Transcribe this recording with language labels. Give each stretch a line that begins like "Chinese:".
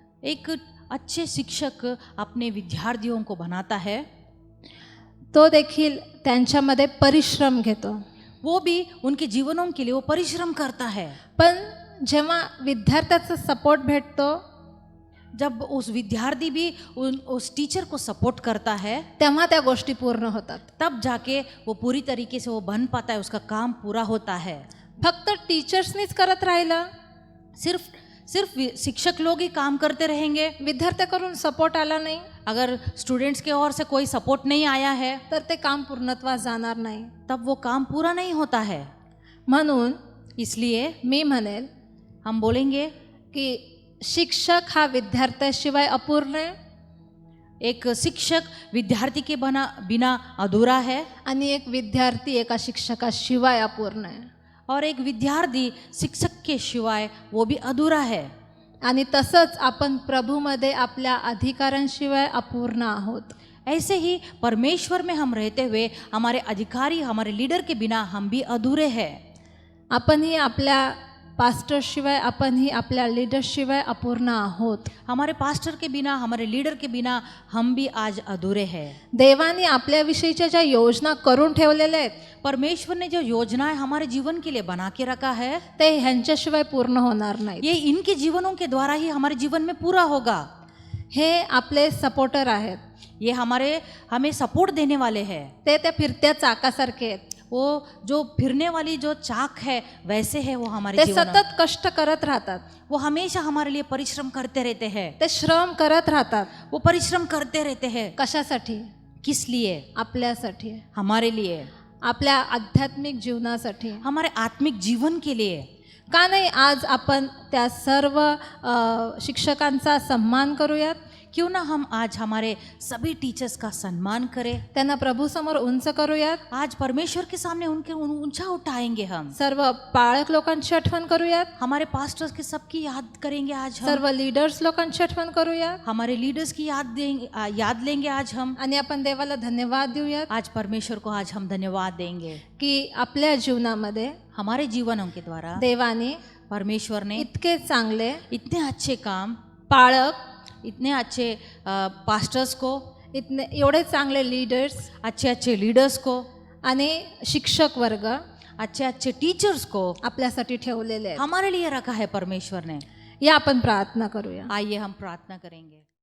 Hindi: एक अच्छे शिक्षक अपने विद्यार्थियों को बनाता है,
Marathi: तो देखील त्यांच्यामध्ये परिश्रम घेतो.
Hindi: वो भी उनके जीवनों के लिए वो परिश्रम करता है.
Marathi: पण जेव्हा विद्यार्थ्याचा सपोर्ट भेटतो,
Hindi: जब उस विद्यार्थी भी उस टीचर को सपोर्ट करता है,
Marathi: तेव्हा त्या गोष्टी पूर्ण होतात.
Hindi: तब जाके वो पूरी तरीके से वो बन पाता है, उसका काम पूरा होता है.
Marathi: फक्त टीचर्सनीच करत राहिलं,
Hindi: सिर्फ शिक्षक लोग ही काम करते रहेंगे,
Marathi: विद्यार्थ्याकडून सपोर्ट आला नाही,
Hindi: अगर स्टूडेंट्स के ओर से कोई सपोर्ट नहीं आया है,
Marathi: तर ते काम पूर्णत्वास जाणार नाही.
Hindi: तब वो काम पूरा नहीं होता है.
Marathi: म्हणून
Hindi: इसलिए
Marathi: मी म्हणेल,
Hindi: हम बोलेंगे
Marathi: की शिक्षक हा विद्यार्थ्याशिवाय अपूर्ण आहे.
Hindi: एक शिक्षक विद्यार्थी के बिना अधूरा है,
Marathi: आणि एक विद्यार्थी एका शिक्षकाशिवाय अपूर्ण आहे.
Hindi: और एक विद्यार्थी शिक्षक के शिवाय वो भी अधूरा है.
Marathi: आणि तसंच आपण प्रभूमध्ये आपल्या अधिकारांशिवाय अपूर्ण आहोत.
Hindi: ऐसे ही परमेश्वर में हम रहते हुए हमारे अधिकारी, हमारे लीडर के बिना हम भी अधूरे हैं.
Marathi: आपण ही आपल्या पास्टरशिवाय, आपण ही आपल्या लीडरशिवाय अपूर्ण आहोत.
Hindi: हमारे पास्टर के बिना, हमारे लीडर के बिना हम भी आज अधूरे हैं.
Marathi: देवाने आपल्याविषयीच्या ज्या योजना करून ठेवलेल्या आहेत,
Hindi: परमेश्वर ने जो योजनाएं हमारे जीवन के लिए बना के रखा है,
Marathi: ते ह्यांच्याशिवाय पूर्ण होणार नाही.
Hindi: ये इनके जीवनों के द्वारा ही हमारे जीवन में पूरा होगा.
Marathi: हे आपले सपोर्टर आहेत.
Hindi: ये हमें सपोर्ट देने वाले हैं.
Marathi: ते त्या फिरत्या चाकासारखे आहेत.
Hindi: वो जो फिरने वाली जो चाक है वैसे है वो हमारे
Marathi: ते
Hindi: जीवन में।
Marathi: सतत कष्ट करत राहतात,
Hindi: वो हमेशा हमारे लिए परिश्रम करते रहते हैं,
Marathi: ते श्रम करत राहतात.
Hindi: वो परिश्रम करते रहते हैं।
Marathi: कशासाठी?
Hindi: किस लिए?
Marathi: आपल्यासाठी,
Hindi: हमारे लिए,
Marathi: आपल्या आध्यात्मिक जीवनासाठी.
Hindi: हमारे आत्मिक जीवन के लिए।
Marathi: का नाही आज आपण त्या सर्व शिक्षकांचा सन्मान करूयात,
Hindi: क्यों ना हम आज हमारे सभी टीचर्स का सम्मान करें,
Marathi: त्यांना प्रभू समोर उंच करूयात.
Hindi: आज परमेश्वर के सामने उनके ऊंचा उठाएंगे हम।
Marathi: सर्व पाळक लोकांची आठवण करूयात,
Hindi: हमारे पास्टर्स की सबकी याद करेंगे आज हम,
Marathi: सर्व लीडर्स लोकांची आठवण करूयात
Hindi: हमारे लीडर्स की याद लेंगे आज हम।
Marathi: आणि आपण देवाला धन्यवाद देऊयात
Hindi: आज परमेश्वर को आज हम धन्यवाद देंगे
Marathi: की आपल्या जीवनामध्ये
Hindi: हमारे जीवनों के द्वारा
Marathi: देवाने
Hindi: परमेश्वर ने
Marathi: इतके चांगले
Hindi: इतने अच्छे काम,
Marathi: पाळक,
Hindi: इतने अच्छे पास्टर्स को,
Marathi: इतने एवढे चांगले लीडर्स
Hindi: अच्छे अच्छे लीडर्स को,
Marathi: आणि शिक्षक वर्ग
Hindi: अच्छे अच्छे टीचर्स को
Marathi: आपल्यासाठी ठेवलेले आहेत.
Hindi: हमारे लिए रखा है परमेश्वर ने।
Marathi: या आपण प्रार्थना करूया.
Hindi: आइए हम प्रार्थना करेंगे।